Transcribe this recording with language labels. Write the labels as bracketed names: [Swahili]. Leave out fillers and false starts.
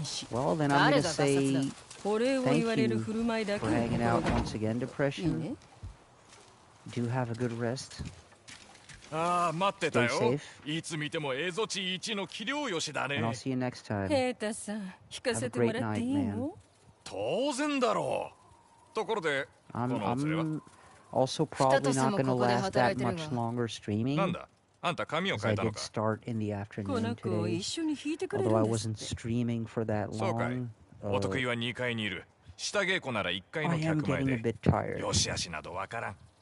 [English] Well, then I'm gonna say thank you for hanging out once again, Depression. Do have a good rest. [Japanese] ああ、待ってたよ。いつ見ても蝦夷地一の器量よしだね。 [English] And I'll see you next time. [Japanese] 平太さん、聞かせてもらっていいの？当然だろう。ところで、このお連れは？ [English] I'm also probably not gonna last that much longer streaming. [Japanese] なんだ？あんた髪を変えたのか？ [English] I did start in the afternoon today. Although I wasn't streaming for that long. [Japanese] そうかい。お得意は2階にいる。下稽古なら1階の客前で。よしあしなどわからん。